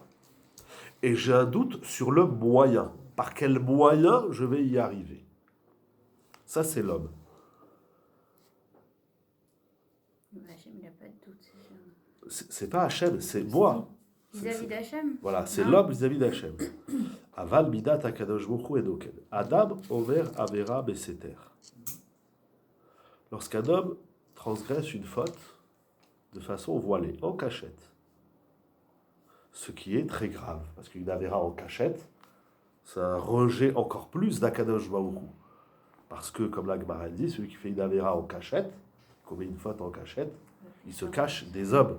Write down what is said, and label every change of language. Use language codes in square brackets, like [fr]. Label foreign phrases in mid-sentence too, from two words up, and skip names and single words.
[fr] Et j'ai un doute sur le moyen. Par quel moyen je vais y arriver? Ça, c'est l'homme. Hachem, il n'a pas de doute, c'est sûr. C'est pas Hachem, c'est moi. Vis-à-vis d'Hachem. Voilà, c'est l'homme vis-à-vis d'Hachem. [he] אבל מידת הקדוש ברוך הוא הדוקן. אדם עובר עבירה בסתר. [fr] Lorsqu'un homme transgresse une faute de façon voilée, en cachette, ce qui est très grave, parce qu'une avera en cachette, c'est un rejet encore plus d' [he] הקדוש ברוך הוא. [fr] Parce que, comme la Gemara dit, celui qui fait une avera en cachette, commet une faute en cachette, il se cache des hommes.